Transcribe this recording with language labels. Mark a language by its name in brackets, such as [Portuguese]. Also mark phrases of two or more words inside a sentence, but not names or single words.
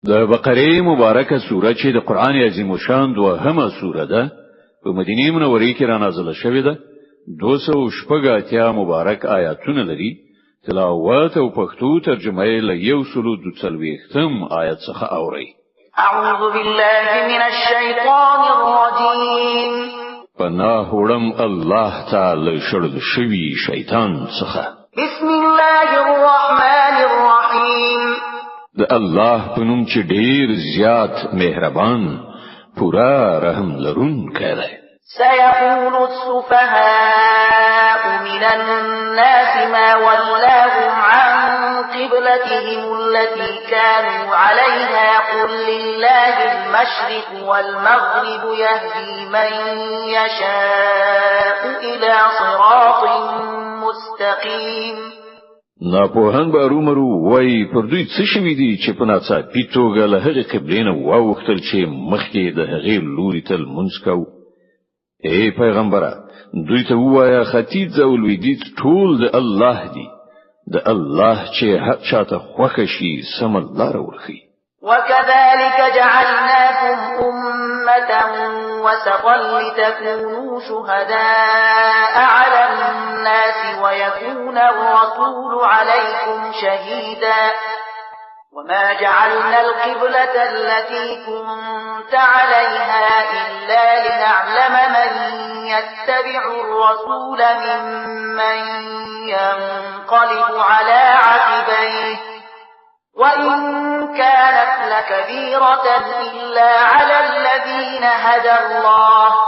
[Pashto] د بقره مبارکه سوره چې د قران عظیم شان دوهمه سوره ده په مدینه منوره کې را نازله شوې ده 280 مبارک آیاتونه لري تلاوت او پښتو ترجمه یې له 140 آیت څخه اوري [Arabic] اعوذ بالله من الشیطان الرجیم [Pashto] پناه وړم الله تعالی شړل شوی شیطان څخه [Arabic] بسم الله الرحمن الرحیم [Pashto] د الله په نوم چې ډیر زیات مهربان پورا رحم لرونکی دی [Arabic] سيقول السفهاء من الناس ما ولاهم عن قبلتهم التي كانوا عليها قل لله المشرق والمغرب يهدي من يشاء إلى صراط مستقيم [Pashto] ناپوهان به رومرو وای پر دوی څه شوی دی چې په ناڅاپي توګه له هغې قبلې نه واوښتل چې مخکې د هغې لوري ته لمونځ کوو ای پیغمبره دوی ته ووایه ختیځ او لویدیځ ټول د الله دی د الله چې هر چاته خوښه شي سم لاره ورښي [Arabic] وكذلك جعلناكم أمة وسطا لتكونوا شهداء على الناس ويكون الرسول عليكم شهيدا وما جعلنا القبلة التي كنت عليها إلا لنعلم من يتبع الرسول ممن ينقلب على عقبيه وإن كانت لكبيرة إلا على الذين هدى الله